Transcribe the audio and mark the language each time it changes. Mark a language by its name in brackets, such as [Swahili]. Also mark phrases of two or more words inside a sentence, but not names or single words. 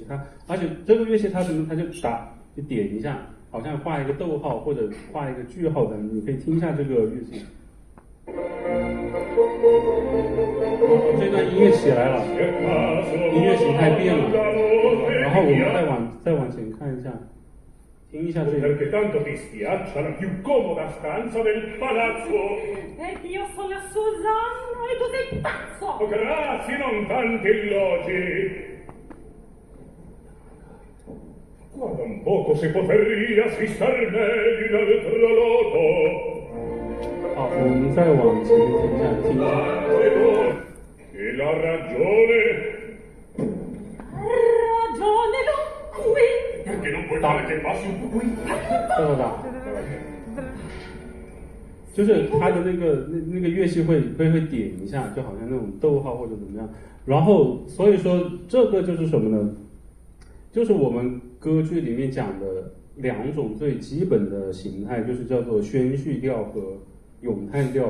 [Chinese] 它而且这个乐器它什么？它就点一下，好像画一个逗号或者画一个句号的。你可以听一下这个乐器。这段音乐起来了，音乐形态变了。然后我们再往前看一下，听一下这个。 [Italian] Perché tanto ti spiaccia la più comoda stanza del palazzo. Perché io sono Susanna e tu sei pazzo. Oh, grazie, non tanti elogi. Guarda un poco se potresti star meglio in altro loco. [Chinese] 好，我们再往前听一下，听一下。 [Italian] E la ragione. Ragionelo qui. Perché non puoi fare che passi un po' qui? [Chinese] 大，就是它的那个乐器会点一下，就好像那种逗号或者怎么样。然后所以说这个就是什么呢？就是我们歌剧里面讲的两种最基本的形态，就是叫做宣叙调和咏叹调。